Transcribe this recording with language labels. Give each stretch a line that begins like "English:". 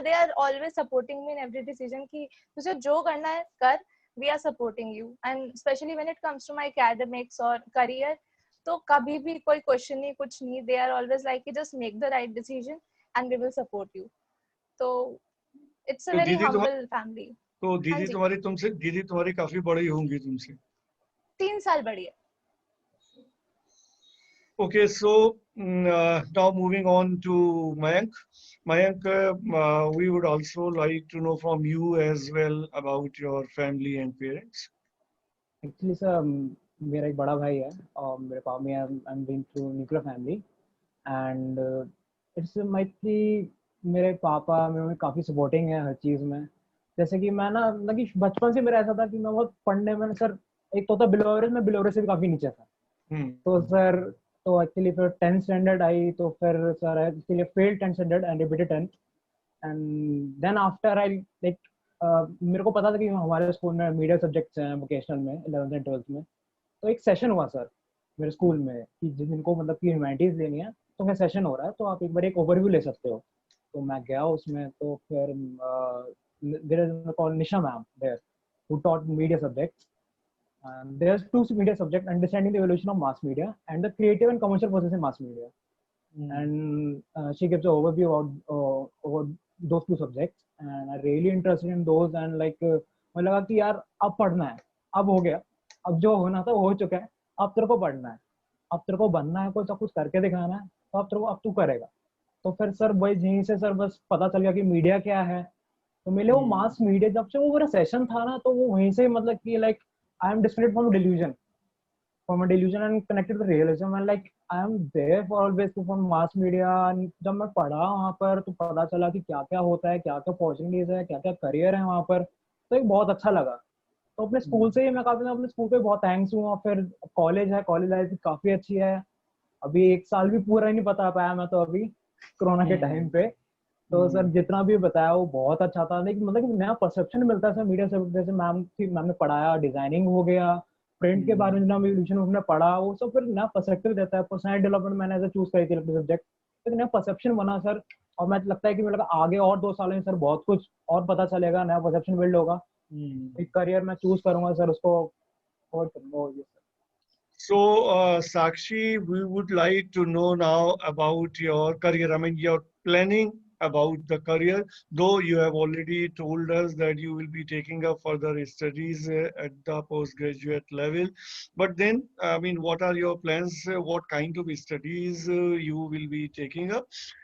English: they are always supporting me in every decision
Hindi: कि तुझे जो करना है कर,
English: we are supporting you, and specially when it comes to my academics और career,
Hindi: तो कभी भी कोई क्वेश्चन नहीं, कुछ नहीं।
English: They are always like कि just make the right decision and we will support you. तो it's a very humble family.
Hindi: तो दीदी तुम्हारी काफी बड़ी होंगी तुमसे? 3 साल बड़ी है।
English: Okay, so now moving on to Mayank. Mayank, we would also like to know from you as well about your family and parents. Actually, sir,
Hindi: मेरा एक बड़ा भाई है और मेरे पापा में
English: I am being through nuclear family, and it's mightily
Hindi: मेरे पापा मेरे में काफ़ी सपोर्टिंग है हर चीज़ में। जैसे कि मैं ना मतलब कि बचपन से मेरा ऐसा था कि मैं बहुत पढ़ने में सर, एक तो था बिलो एवरेज, मैं बिलो एवरेज से भी काफ़ी नीचे था। तो सर तो एक्चुअली फिर 10th स्टैंडर्ड आई तो फिर sir actually
English: failed 10th standard and repeated 10th, and then after I like
Hindi: मेरे को पता था कि हमारे स्कूल में मीडिया सब्जेक्ट्स हैं वोकेशनल में 11th एंड 12th में। तो एक सेशन हुआ सर मेरे स्कूल में कि जिनको मतलब कि ह्यूमैनिटीज लेनी है तो फिर सेशन हो रहा है तो आप एक बार एक ओवरव्यू ले सकते हो। तो मैं गया उसमें, तो फिर
English: There is called Nisha ma'am there who taught media subjects, and there's 2 media subject: understanding the evolution of mass media and the creative and commercial process in mass media. And she gives an overview about those 2 subjects, and I really interested in those, and like
Hindi: मुझे लगा कि यार अब पढ़ना है, अब हो गया, अब जो होना था वो हो चुका है, अब तेरे को पढ़ना है, अब तेरे को बनना है, कोई सब कुछ करके दिखाना है, तो अब तेरे को अब तू करेगा। तो फिर सर वही यहीं से सर बस पता चल गया कि मीडिया क्या है। तो मेरे वो मास मीडिया जब से वो मेरा सेशन था ना, तो वो वहीं से मतलब कि like
English: I am disconnected from a delusion and connected to realism, and like I am there for always from mass media।
Hindi: and जब मैं पढ़ा वहाँ पर तो पता चला कि क्या क्या होता है, क्या क्या अपॉर्चुनिटीज है, क्या क्या करियर है वहाँ पर, तो एक बहुत अच्छा लगा। तो अपने स्कूल से ही मैं काफी अपने स्कूल पे बहुत थैंक्स हूँ। और फिर कॉलेज है, कॉलेज लाइफ काफी अच्छी है। अभी 1 साल भी पूरा ही नहीं बता पाया मैं तो अभी कोरोना के टाइम पे। तो सर जितना भी बताया वो बहुत अच्छा था, लेकिन मतलब कि नया परसेप्शन मिलता है सर मीडिया से। जैसे मैम ने पढ़ाया, डिजाइनिंग हो गया, प्रिंट के बारे में जितना एवोल्यूशन उन्होंने पढ़ा, वो सब फिर नया पर्सपेक्टिव देता है। पर्सनैलिटी डेवलपमेंट मैंने ऐसे चूज करी थी अपने सब्जेक्ट, तो नया परसेप्शन बना सर। और मैं लगता है कि मेरे आगे और 2 सालों में सर बहुत कुछ और पता चलेगा, नया परसेप्शन बिल्ड होगा। एक करियर मैं चूज करूंगा सर, उसको और करूंगा।
English: So, Sakshi, we would like to know now about your career. I mean, your planning about the career, though you have already told us that you will be taking up further studies at the postgraduate level. But then, I mean, what are your plans? What kind of studies you will be taking up?